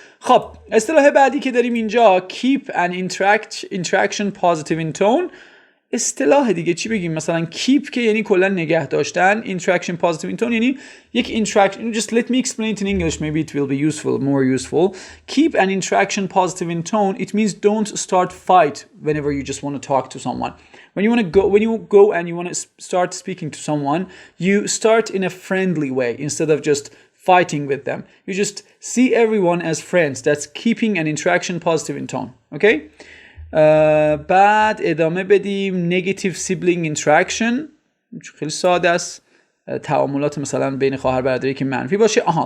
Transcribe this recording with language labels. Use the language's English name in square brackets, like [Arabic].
[Persian] خب اصطلاح بعدی که داریم اینجا keep an interaction positive in tone. اصطلاح دیگه چی بگیم؟ مثلا keep که یعنی کلا نگه داشتن، interaction positive in tone یعنی یک interaction. [English] Just let me explain it in English, maybe it will be more useful. Keep an interaction positive in tone. It means don't start fight whenever you just want to talk to someone. When you go and you want to start speaking to someone, you start in a friendly way instead of just fighting with them. You just see everyone as friends. That's keeping an interaction positive in tone. Okay? [Persian] بعد ادامه بدیم negative sibling interaction. خیلی ساده است. تعاملات مثلا بین خواهر برادری که منفی باشه.